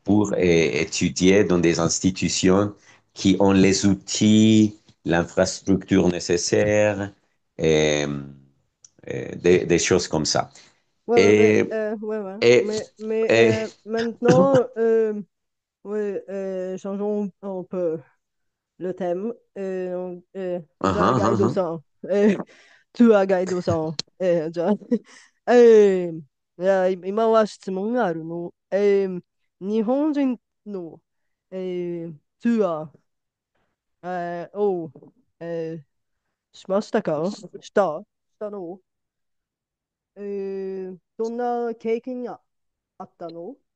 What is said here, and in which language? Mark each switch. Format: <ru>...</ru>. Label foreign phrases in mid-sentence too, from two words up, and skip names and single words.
<fr>pour étudier dans des institutions qui ont les outils, l'infrastructure nécessaire, et, des choses comme ça. Ouais, Et, ouais, ouais. et, et Maintenant, ouais, changeons un peu le thème.</fr> <ja>じゃあ、ガイドさん。ツアーガイドさん。じゃあ、いや、今は質問があるの。日本人の、ツアー、を、しましたかしたのどんな経験があったの？</ja>